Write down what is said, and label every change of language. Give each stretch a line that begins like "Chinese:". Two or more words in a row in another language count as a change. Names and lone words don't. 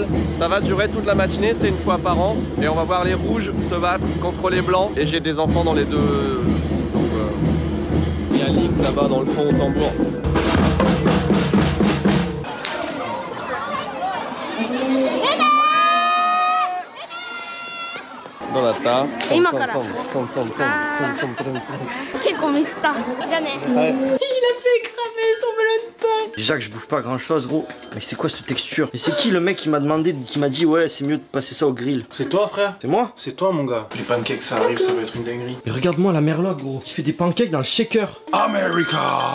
French: Ça va durer toute la matinée, c'est une fois par an. Et on va voir les rouges se battre contre les blancs. Et j'ai des enfants dans les deux. Donc, il y a Link là-bas dans le fond au tambour. Dans la ta.
Japanese: 今から結構ミスったじゃあね
French: Il a fait cramer son melon de pain. Déjà que je bouffe pas grand chose gros, mais c'est quoi cette texture? Et c'est qui le mec qui m'a demandé, qui m'a dit ouais c'est mieux de passer ça au grill? C'est toi, frère? C'est moi? C'est toi, mon gars. Les pancakes, ça arrive, ça va être une dinguerie. Mais regarde-moi la merloc gros, qui fait des pancakes dans le shaker. America!